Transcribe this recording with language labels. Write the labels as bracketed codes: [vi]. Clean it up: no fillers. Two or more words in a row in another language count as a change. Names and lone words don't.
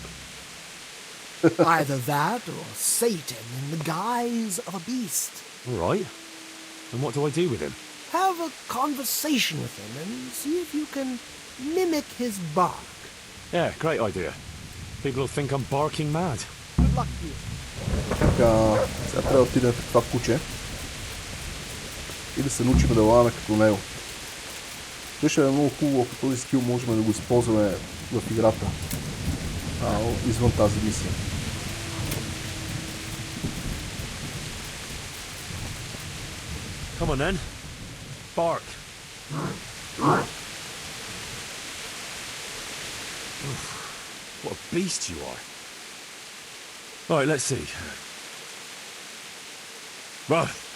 [en] Either that or Satan in the guise of a beast. All right. And what do I do with him? Have a conversation with him and see if you can mimic his bark. Yeah, great idea. People will think I'm barking mad. Good luck to you. [bg] Така, сега трябва да отидем в това куче и да се научим да лагаме като него. Ще е много хубаво, ако този скил можем да го използваме в играта, извън тази мисия. [en] Come on then. Bark. What a beast you are. All right, let's see. Bow.